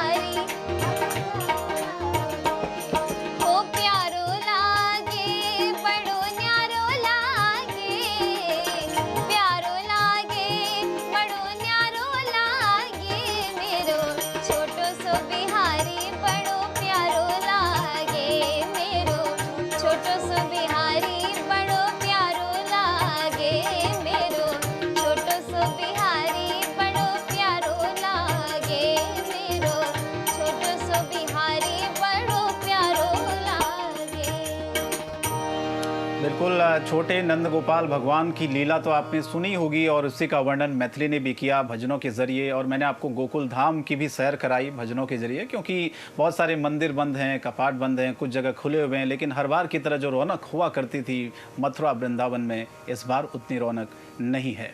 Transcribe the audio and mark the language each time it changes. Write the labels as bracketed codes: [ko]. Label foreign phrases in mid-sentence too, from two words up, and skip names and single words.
[bra] ओ प्यारो लागे बड़ो न्यारो लागे, प्यारो लागे बड़ो न्यारो लागे, मेरो छोटो सो बिहारी बड़ो प्यारो लागे, मेरो छोटो सो बिहारी बड़ो प्यारो लागे, मेरो छोटो सो बिहारी बड़ो प्यारो लागे, मेरो छोटो सो बिहारी बड़ो प्यारो लागे। [hi] बिल्कुल छोटे नंद गोपाल भगवान की लीला तो आपने सुनी होगी और उसी का वर्णन मैथिली ने भी किया भजनों के जरिए। और मैंने आपको गोकुल धाम की भी सैर कराई भजनों के जरिए, क्योंकि बहुत सारे मंदिर बंद हैं, कपाट बंद हैं, कुछ जगह खुले हुए हैं, लेकिन हर बार की तरह जो रौनक हुआ करती थी मथुरा वृंदावन में, इस बार उतनी रौनक नहीं है।